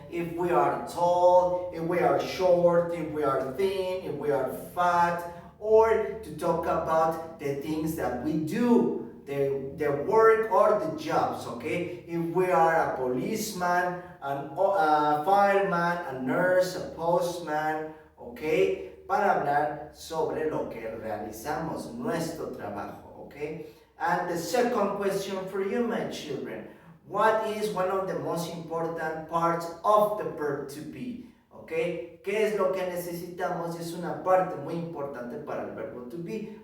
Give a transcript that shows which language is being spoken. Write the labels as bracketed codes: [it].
[en] If we are tall, if we are short, if we are thin, if we are fat, or to talk about the things that we do, the work or the jobs, okay? If we are a policeman, a fireman, a nurse, a postman, okay? [es] Para hablar sobre lo que realizamos, nuestro trabajo, okay? [en] And the second question for you, my children, what is one of the most important parts of the verb to be? Okay? [es] ¿Qué es lo que necesitamos? Es una parte muy importante para el verbo to be.